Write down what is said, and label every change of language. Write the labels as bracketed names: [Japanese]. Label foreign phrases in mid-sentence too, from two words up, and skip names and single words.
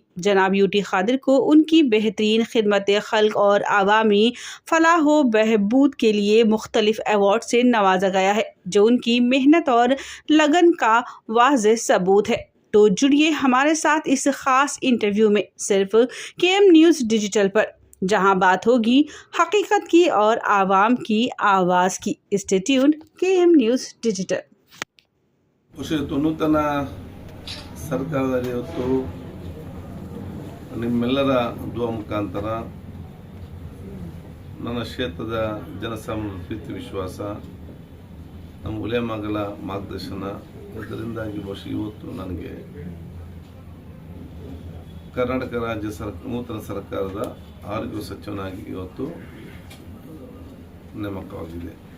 [Urdu] جناب یو ٹی خادر کو ان کی بہترین خدمت خلق اور عوامی فلاح و بہبود کے لیے مختلف ایوارڈ سے نوازا گیا ہے، جو ان کی محنت اور لگن کا واضح ثبوت ہے. تو جڑیے ہمارے ساتھ اس خاص انٹرویو میں صرف کے ایم نیوز ڈیجیٹل پر، جہاں بات ہوگی حقیقت کی اور عوام کی آواز کی. [English] Stay tuned KM News Digital. [Kannada] ನೂತನ ಸರ್ಕಾರದಲ್ಲಿ ಇವತ್ತು ನಿಮ್ಮೆಲ್ಲರ ದುವಾ ಮುಖಾಂತರ ನನ್ನ ಕ್ಷೇತ್ರದ ಜನಸಾಮಾನ್ಯರ ಪ್ರೀತಿ ವಿಶ್ವಾಸ, ನಮ್ಮ ಉಲೇಮಾಗಳ ಮಾರ್ಗದರ್ಶನ, ಇದರಿಂದಾಗಿ ಬಹುಶಃ ಇವತ್ತು ನನಗೆ ಕರ್ನಾಟಕ ರಾಜ್ಯ ನೂತನ ಸರ್ಕಾರದ ಆರೋಗ್ಯ ಸಚಿವನಾಗಿ ಇವತ್ತು ನೇಮಕವಾಗಿದೆ.